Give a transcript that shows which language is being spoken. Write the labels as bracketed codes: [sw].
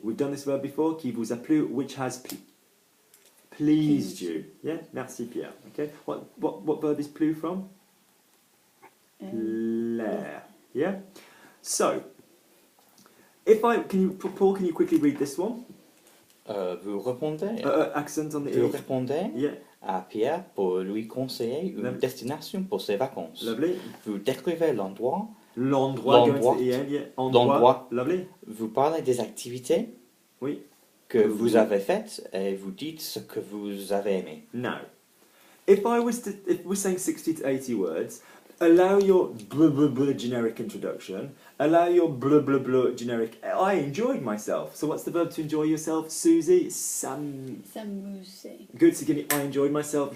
[en] We've done this verb before. [fr] Qui vous a plu, [en] which has pleased you. Yeah. [fr] Merci Pierre. [en] Okay. What verb is plu from? [fr] Plaire. Yeah. [en] So, Paul, can you quickly read this one? [fr] Vous répondez. [en] Accent on the [fr] Vous répondez. [en] Yeah. [fr] À Pierre pour lui conseiller une destination pour ses vacances. [en] Lovely. [fr] Vous décrivez l'endroit. L'endroit. Endroit. Lovely. Vous parlez des activités. Oui. Que vous avez faites et vous dites ce que vous avez aimé. [en] Now, if we're saying 60 to 80 words, allow your blah blah blah generic introduction. Allow your blah blah blah generic. I enjoyed myself. So what's the verb to enjoy yourself, Susie? [fr] S'amuser. [en] Good. So give me. I enjoyed myself.